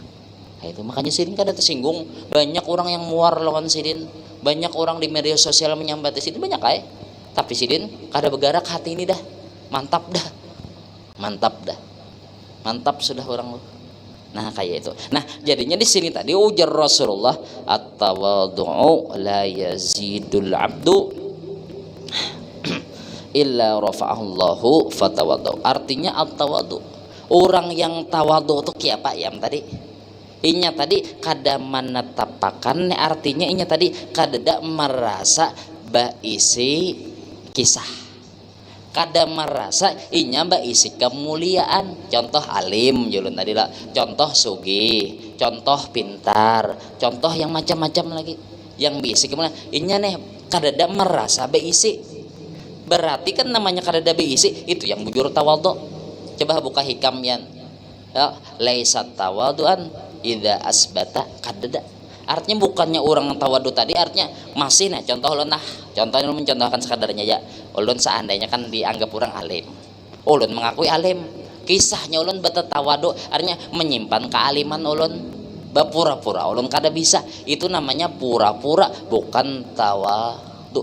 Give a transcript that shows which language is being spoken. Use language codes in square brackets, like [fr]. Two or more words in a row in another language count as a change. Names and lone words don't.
[bjn] Nah, itu makanya sidin kada tersinggung. Banyak orang yang muar lawan sidin, banyak orang di media sosial menyambati sidin banyak tapi sidin kada bergerak hati ini dah. Mantap sudah orang. Nah kayak itu. Nah jadinya di sini tadi ujar Rasulullah [ar] التواضع لا يزيد العبد إلا رفعه الله فتواضع. [bjn] Artinya at-tawadhu, orang yang tawadhu itu kiapa ya tadi? Inya tadi kada menetapakan, artinya inya tadi kada merasa baisi kisah. Kada merasa inya isi kemuliaan. Contoh alim julun tadi lah, contoh sugih, contoh pintar, contoh yang macam-macam lagi yang bisi kemuliaan inya nih kada merasa beisi. Berarti kan namanya kada beisi itu yang bujur tawadhu. Coba buka hikam ya, [ar] ليس تواضعا إذا أثبت [bjn] kada. Artinya bukannya orang tawadhu tadi artinya masih nah contoh ulun contohnya ulun mencontohkan sekadarnya ya. Ulun seandainya kan dianggap orang alim, ulun mengakui alim, kisahnya ulun bertawadhu artinya menyimpan kealiman ulun, berpura-pura ulun kada bisa, itu namanya pura-pura bukan tawadhu.